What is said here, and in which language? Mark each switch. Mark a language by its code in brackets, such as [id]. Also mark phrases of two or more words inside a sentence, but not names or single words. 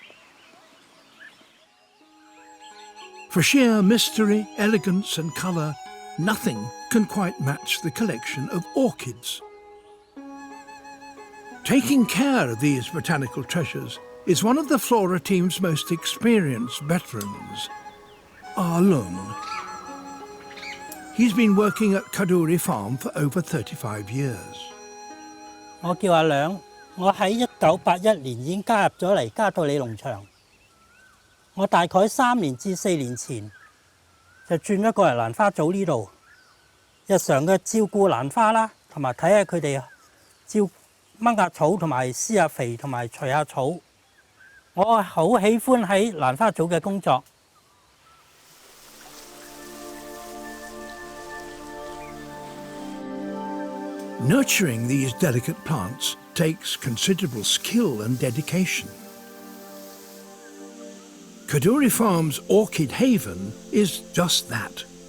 [en] For sheer mystery, elegance and colour, nothing can quite match the collection of orchids. Taking care of these botanical treasures is one of the Flora team's most experienced veterans, Lung. He's been working at Kadoorie Farm for over 35 years. [yue] 我叫阿梁，我喺1981年已經加入咗嚟嘉道理農場。我大概3年至4年前就轉咗過嚟蘭花組呢度，日常嘅照顧蘭花啦，同埋睇下佢哋掹下草同埋施下肥同埋除下草。我好喜歡喺蘭花組嘅工作。 [en] Nurturing these delicate plants takes considerable skill and dedication. Kadoorie Farm's Orchid Haven is just that.